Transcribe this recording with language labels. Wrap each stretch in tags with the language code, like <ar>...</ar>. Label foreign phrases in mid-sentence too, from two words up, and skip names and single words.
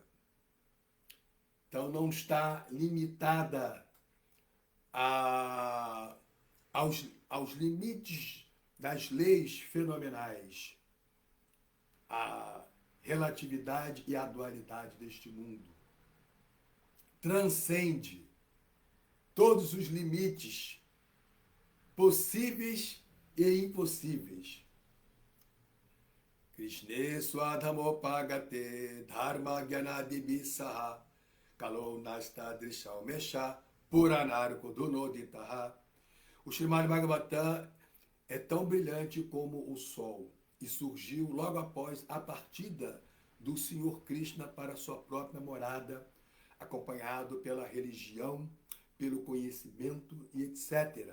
<pt>Então não está limitada aos limites das leis fenomenais, a relatividade e a dualidade deste mundo. Transcende todos os limites possíveis e impossíveis.</pt> <sa>कृष्णे स्वधामोपगते धर्म ज्ञानादिभिसह कलो नष्ट दृशौमेश पुराणार्को दुनोदितः.</sa> <pt>O Srimad Bhagavatam é tão brilhante como o sol e surgiu logo após a partida do Senhor Krishna para sua própria morada, acompanhado pela religião, pelo conhecimento e etc.</pt>